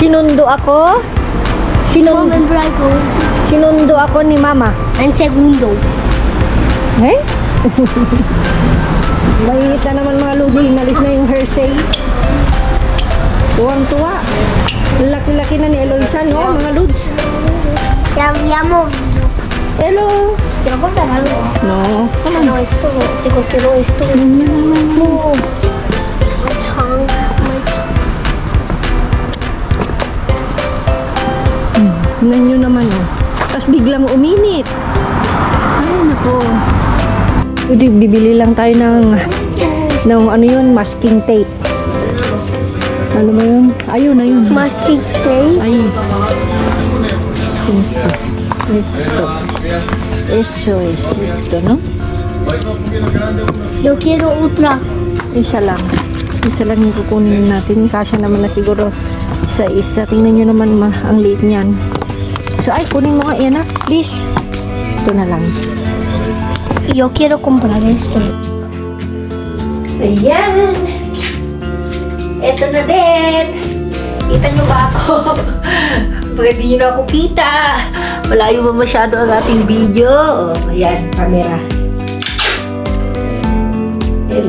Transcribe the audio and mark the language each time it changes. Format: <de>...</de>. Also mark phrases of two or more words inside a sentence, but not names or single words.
<tl>Sinundo ako? Sinundo ako ni Mama. Ang segundo. Eh? Mainit na naman mga lugi. Nalis na yung Hershey. Tuwang-tuwa. Laki-laki na ni Eloisa, no? Mga luds.</tl> <es>Llamo. Hello. Quiero contar algo. No. No, esto, digo, quiero esto. No.</es> <en>My tongue.</en> <tl>Tingnan nyo naman, oh. Tapos biglang uminit. Ay, nako. Pwede, bibili lang tayo ng ano yun,</tl> <en>masking tape.</en> <tl>Ano ba yun? Ayun, ayun.</tl> <en>Mastic tape.</en> <tl>Ay.</tl> <es>Esto. Esto, no? Yo quiero otra.</es> <tl>Isa lang. Isa lang yung kukunin natin. Kasya naman na siguro sa isa. Tingnan nyo naman ang liit niyan. So, ay, kunin mo nga yan, ah. Please. Ito na lang.</tl> <es>Yo quiero comprar esto.</es> <tl>Ayan. Ito na din. Kita nyo ba ako? Bakit di nyo na ako kita? Malayo ba masyado ang ating video? Oh, ayan, camera. Ayan.</tl>